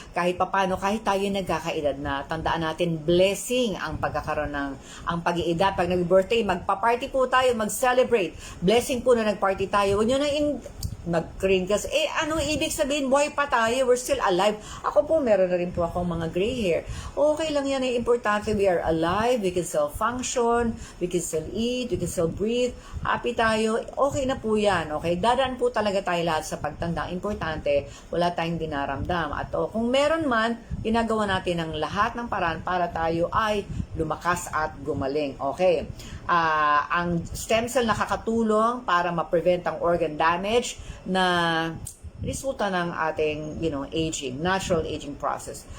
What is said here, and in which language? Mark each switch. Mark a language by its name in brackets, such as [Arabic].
[Filipino] Kahit papano, kahit tayo nagkakaedad na, tandaan natin, blessing ang pagkakaroon ng pag-iedad. Pag nag-birthday, magpa-party po tayo, mag-celebrate. Blessing po na nag-party tayo. Huwag nyo na nag-green kasi, ano ibig sabihin, buhay pa tayo, [English] we're still alive. [Filipino] Ako po, meron na rin po akong mga gray hair. Okay lang yan, importante, [English] we are alive, we can still function, we can still eat, we can still breathe, [Filipino] happy tayo, okay na po yan, [English] okay? [Filipino] Dadaan po talaga tayo lahat sa pagtanda. Importante, wala tayong dinaramdam. At kung meron man, ginagawa natin ang lahat ng paraan para tayo ay lumakas at gumaling. Okay. Ang stem cell nakakatulong para ma-prevent ang organ damage na resulta ng ating, aging, natural aging process.